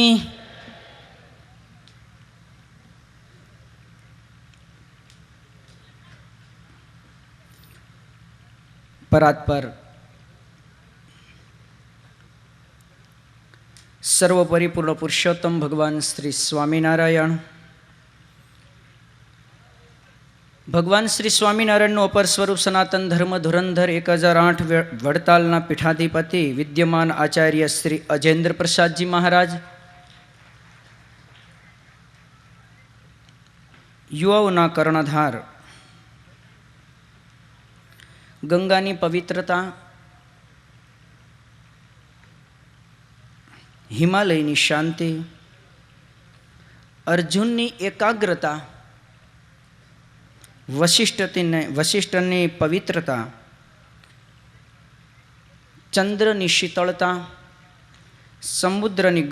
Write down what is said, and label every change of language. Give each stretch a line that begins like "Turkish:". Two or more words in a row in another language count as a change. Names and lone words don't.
Gujarati: પરાત્પર સર્વપરિપૂર્ણ પુરુષોત્તમ ભગવાન શ્રી સ્વામીનારાયણ ભગવાન શ્રી स्वामीनारायणનું અપર સ્વરૂપ સનાતન ધર્મ ધુરંધર 1008 વડતાલના પીઠાધિપતિ વિદ્યમાન આચાર્ય શ્રી અજેન્દ્ર પ્રસાદજી મહારાજ, યુવાઓના કર્ણધાર, ગંગાની પવિત્રતા, હિમાલયની શાંતિ, અર્જુનની એકાગ્રતા, વશિષ્ઠની પવિત્રતા, ચંદ્રની શીતળતા, સમુદ્રની